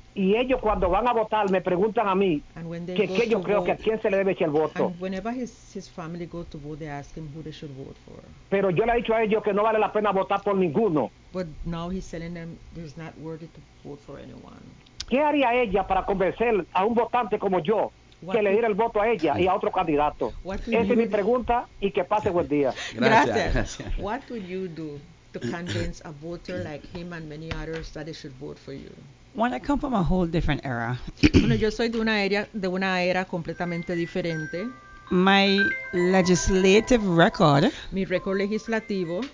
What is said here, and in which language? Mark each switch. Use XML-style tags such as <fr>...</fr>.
<es>Y ellos cuando van a votar me preguntan a mí que yo creo</es> <en>vote,</en> <es>que a quién se le debe el voto.</es> <en>And whenever his family go to vote, they ask him who they should vote for.</en> <es>Pero yo le he dicho a ellos que no vale la pena votar por ninguno.</es> <en>But now he's telling them it's not worthy to vote for anyone.</en> <es>¿Qué haría ella para convencer a un votante como yo que le diera el voto a ella y a otro candidato? Esa es mi pregunta y que pase buen día. Gracias.</es> <en>What would you do to convince a voter like him and many others that they should vote for you? When I come from a whole different era.</en> <es>Bueno, yo soy de una era completamente diferente.</es> <en>My legislative record.</en> <es>Mi récord legislativo.</es>